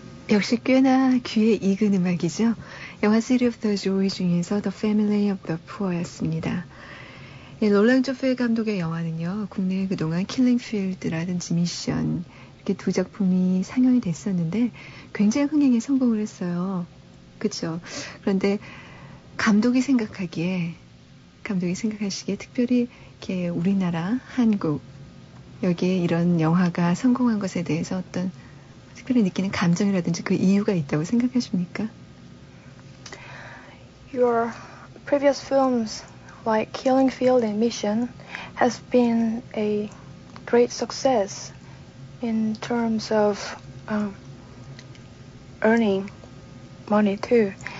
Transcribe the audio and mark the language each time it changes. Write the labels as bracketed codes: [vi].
[ko] 역시 꽤나 귀에 익은 음악이죠. 영화 City of the Joy 중에서 The Family of the Poor였습니다. 롤랑 조페 감독의 영화는요, 국내에 그동안 킬링필드라든지 미션 이렇게 두 작품이 상영이 됐었는데 굉장히 흥행에 성공을 했어요. 그렇죠? 그런데 감독이 생각하시기에 특별히 이렇게 우리나라, 한국 여기에 이런 영화가 성공한 것에 대해서 어떤 특별히 느끼는 감정이라든지 그 이유가 있다고 생각하십니까? [en] Your previous films like Killing Field and Mission has been a great success in terms of earning money too.